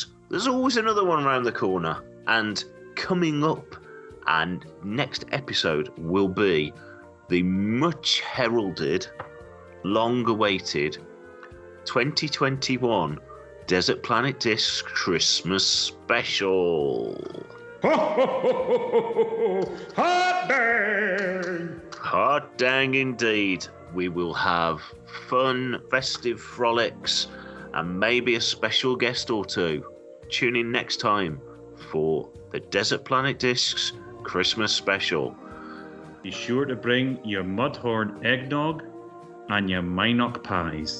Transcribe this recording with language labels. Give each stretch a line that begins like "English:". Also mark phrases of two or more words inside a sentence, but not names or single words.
English: There's always another one around the corner. And coming up, and next episode will be the much heralded long-awaited 2021 Desert Planet Discs Christmas Special. Hot dang! Hot dang indeed. We will have fun, festive frolics, and maybe a special guest or two. Tune in next time for the Desert Planet Discs Christmas Special. Be sure to bring your Mudhorn eggnog and your Minot pies.